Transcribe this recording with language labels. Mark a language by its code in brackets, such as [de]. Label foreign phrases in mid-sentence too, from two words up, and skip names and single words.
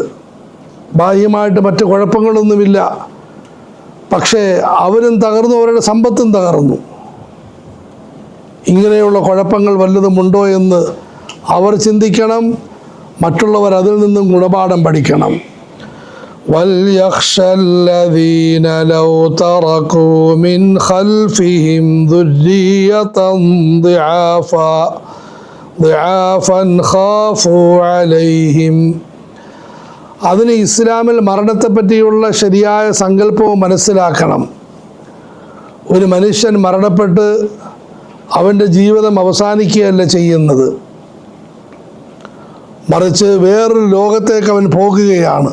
[ml] ബാഹ്യമായിട്ട് മറ്റ് കുഴപ്പങ്ങളൊന്നുമില്ല, പക്ഷേ അവരും തകർന്നു, അവരുടെ സമ്പത്തും തകർന്നു. ഇങ്ങനെയുള്ള കുഴപ്പങ്ങൾ വല്ലതുമുണ്ടോ എന്ന് അവർ ചിന്തിക്കണം. മറ്റുള്ളവർ അതിൽ നിന്നും ഗുണപാഠം പഠിക്കണം. [ar] وَلْيَخْشَ الَّذِينَ لَوْ تَرَكُوا مِنْ خَلْفِهِمْ ذُرِّيَّةً ضِعَافًا خَافُوا عَلَيْهِمْ. [ml] അതിന് ഇസ്ലാമിൽ മരണത്തെപ്പറ്റിയുള്ള ശരിയായ സങ്കല്പവും മനസ്സിലാക്കണം. ഒരു മനുഷ്യൻ മരണപ്പെട്ട് അവൻ്റെ ജീവിതം അവസാനിക്കുകയല്ല ചെയ്യുന്നത്, മറിച്ച് വേറൊരു ലോകത്തേക്ക് അവൻ പോകുകയാണ്.